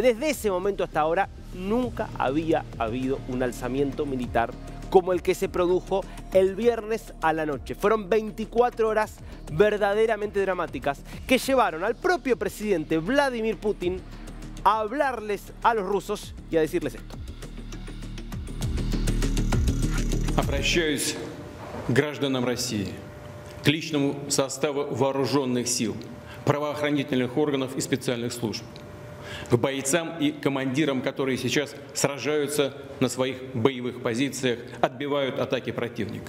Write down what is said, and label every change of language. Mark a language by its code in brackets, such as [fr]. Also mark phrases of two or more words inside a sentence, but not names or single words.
[es] Desde ese momento hasta ahora nunca había habido un alzamiento militar como el que se produjo el viernes a la noche. Fueron 24 horas verdaderamente dramáticas que llevaron al propio presidente Vladimir Putin a hablarles a los rusos y a decirles esto. [ru] Обращаюсь к гражданам России, к личному составу вооруженных сил, правоохранительных органов и специальных служб, к бойцам и командирам, которые сейчас сражаются на своих боевых позициях, отбивают атаки противника.